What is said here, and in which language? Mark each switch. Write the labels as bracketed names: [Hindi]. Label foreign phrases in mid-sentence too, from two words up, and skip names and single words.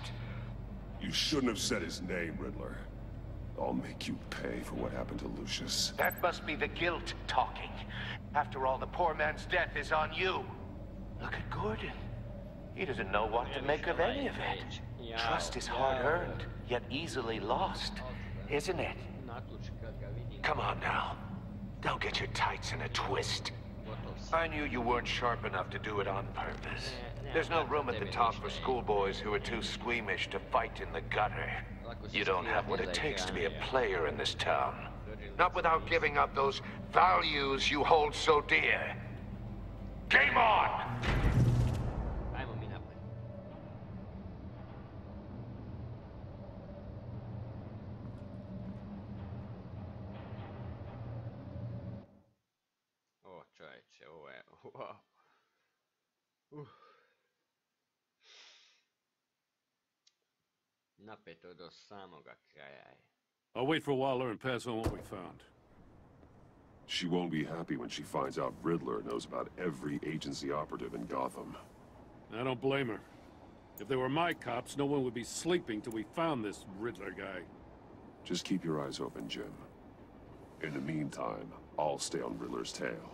[English] You shouldn't have said his name, Riddler. I'll make you pay for what happened to Lucius. That must be the guilt talking. After all, the poor man's death is on you. Look at Gordon. He doesn't know what to make of any of it. Trust is hard-earned. yet easily lost, isn't it? [Croatian] Natluči kad ga vidim. [English] Come on now. Don't get your tights in a twist. [Croatian] Gotov si. [English] I knew you weren't sharp enough to do it on purpose. There's no room at the top for schoolboys who are too squeamish to fight in the gutter. You don't have what it takes to be a player in this town. Not without giving up those values you hold so dear. Game on! [Croatian] Ajmo mi napred. O čovječe, ovo je... Wow. Napeto do samoga kraja je. [English] I'll wait for a while and pass on what we found. She won't be happy when she finds out Riddler knows about every agency operative in Gotham. I don't blame her. If they were my cops, no one would be sleeping till we found this Riddler guy. Just keep your eyes open, Jim. In the meantime, I'll stay on Riddler's tail.